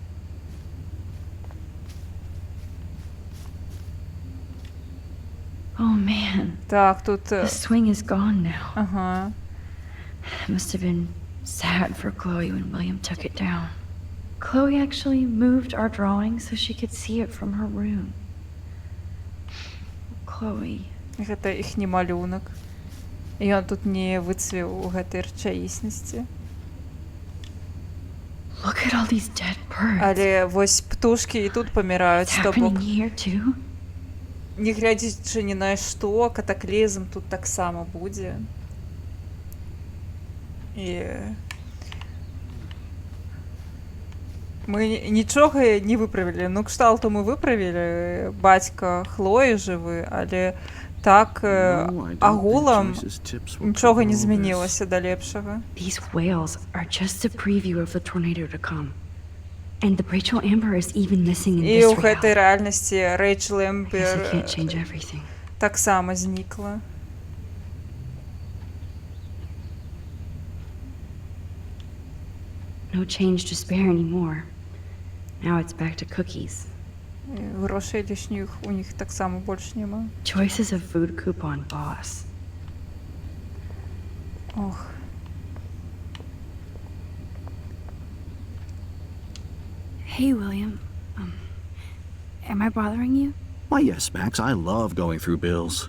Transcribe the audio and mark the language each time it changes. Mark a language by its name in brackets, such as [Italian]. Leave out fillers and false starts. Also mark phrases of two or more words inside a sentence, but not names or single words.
[English] Oh man, [Belarusian] Так, тут... [English] the swing is gone now. [Belarusian] Ага. [English] It must have been sad for Chloe when William took it down. Chloe actually moved our drawing so she could see it from her room. Chloe. [Belarusian] Гэта іхні малюнак. І ён тут не выцвеў у гэтай рэчаіснасці. [English] Look at all these dead birds. [Belarusian] Але вось птушкі і тут паміраюць, [English] It's [Belarusian] то бок, [English] happening here too. [Belarusian] не глядзячы ні на што, катаклізм тут таксама будзе. І мы нічога не выправілі. Ну, кшталту мы выправілі, бацька Хлоі жывы, але так агулам нічога не змянілася да лепшага. [English] These whales are just a preview of the tornado to come. And the Rachel Amber is even missing in [Belarusian] І [English] this [Belarusian] ў гэтай [English] reality. [Belarusian] рэальнасці Рэйчел [English] I guess I [Belarusian] Эмбер [English] can't change everything. [Belarusian] таксама знікла. [English] No change to spare anymore. Now it's back to cookies. [Belarusian] І грошей лішніх у них таксама больш няма. [English] Joyce is a food coupon boss. [Belarusian] Ох. [English] Hey, William. Am I bothering you? Why, yes, Max. I love going through bills.